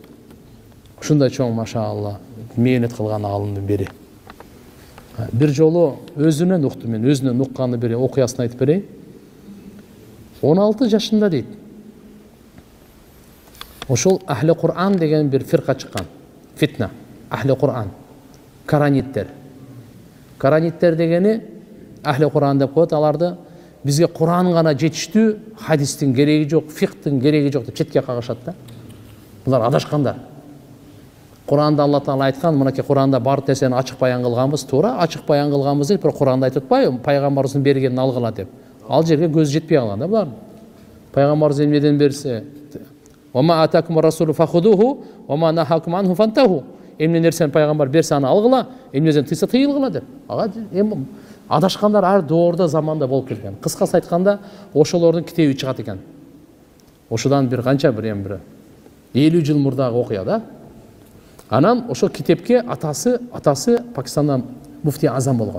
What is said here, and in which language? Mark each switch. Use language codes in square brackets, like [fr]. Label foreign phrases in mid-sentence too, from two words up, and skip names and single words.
[ky] Ушундай чоң машаалла мээнет кылган аалымдын бири. Бир жолу өзүнөн уктум мен, өзүнөн укканды бир окуясын айтып берейин. 16 жашында дейт. Ошол Ахли Кур'ан деген бир фирка чыккан. Фитна. Ахли Кур'ан. Караниттер. Караниттер дегени Ахли Кур'ан деп коет, аларды бизге Кур'ан гана жетиштүү, хадистин кереги жок, фикhtын кереги жок деп четке кагышат да. Булар адашкандар. Кур'анда Алла Таала айткан, мынакей Кур'анда бар нерсени ачык баян кылганбыз, туура ачык баян кылганбыз деп, бирок Кур'анда айтып атпайбы, пайгамбарыбыздын бергенин алгыла деп. Ал жерге көз жетпей калган да булар. Пайгамбарыбыз эмнеден берсе, [ar] "وما آتاكم الرسول فخذوه وما نهاكم عنه فانتهوا." [ky] Эмне нерсени пайгамбар берсе аны алгыла, эмнеден тыйса тыйылгыла деп. Ага эми адашкандар ар доордо заманда болуп келген. Кыскасы айтканда, ошолордун китеби чыгат экен. Ошодан бир канча бир 50 жыл мурдагы окуя да. Анан ошол китепке атасы Пакистанда муфти азам болгон.